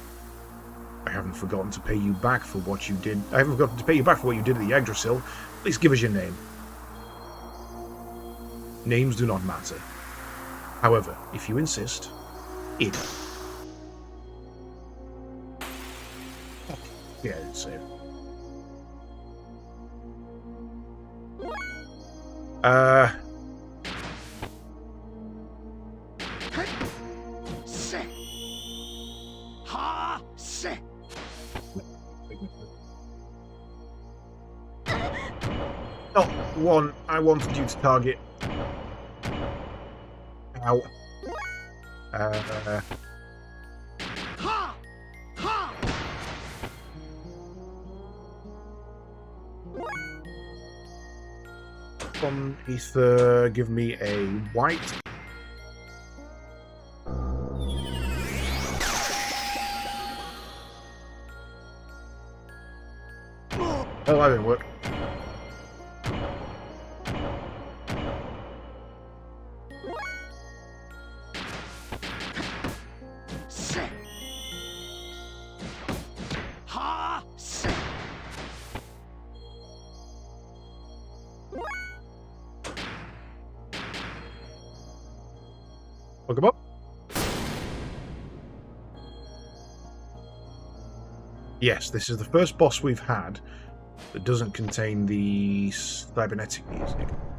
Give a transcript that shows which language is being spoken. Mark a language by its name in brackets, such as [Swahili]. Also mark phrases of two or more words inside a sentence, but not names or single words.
[English] I haven't forgotten to pay you back for what you did. I haven't forgotten to pay you back for what you did at the Yggdrasil. Please give us your name. Names do not matter. However, if you insist, Id. Yeah, it's safe. Se. Ha. Se. Not one I wanted you to target. Ow. Ha. Ha. From Ether, give me a white. Oh, that didn't work. Se. Ha. Se. Look him up. Yes, this is the first boss we've had that doesn't contain the cybernetic music.